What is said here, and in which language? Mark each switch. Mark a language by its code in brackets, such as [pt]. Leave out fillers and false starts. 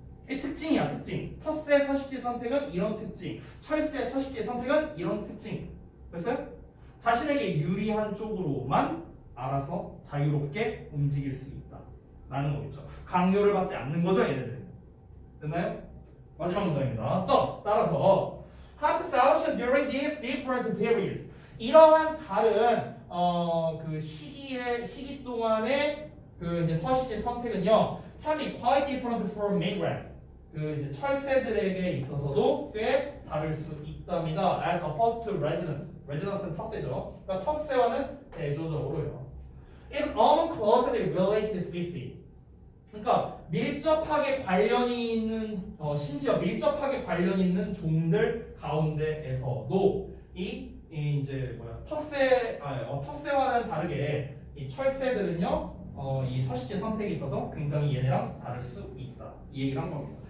[ko] 이 특징이야, 특징. 텃새 서식지 선택은 이런 특징. 철새 서식지 선택은 이런 특징. 됐어요? 자신에게 유리한 쪽으로만 알아서 자유롭게 움직일 수 있다. 라는 거겠죠. 강요를 받지 않는 거죠, 얘네들은. 됐나요? 마지막 문장입니다. 따라서 [en] have selection during these different periods. [ko] 이러한 다른 그 시기 동안의 그 이제 서식지 선택은요, [en] can be quite different for migrants. [ko] 그 이제 철새들에게 있어서도 꽤 다를 수 있답니다. [en] As opposed to residents. [ko] residents는 텃새죠. 그러니까 텃새와는 대조적으로요. [en] In among closely related species. [ko] 그러니까 밀접하게 관련이 있는 심지어 밀접하게 관련 있는 종들 가운데에서도 이제 텃새와는 다르게 이 철새들은요 이 서식지 선택이 있어서 굉장히 얘네랑 다를 수 있다 이 얘기를 한 겁니다.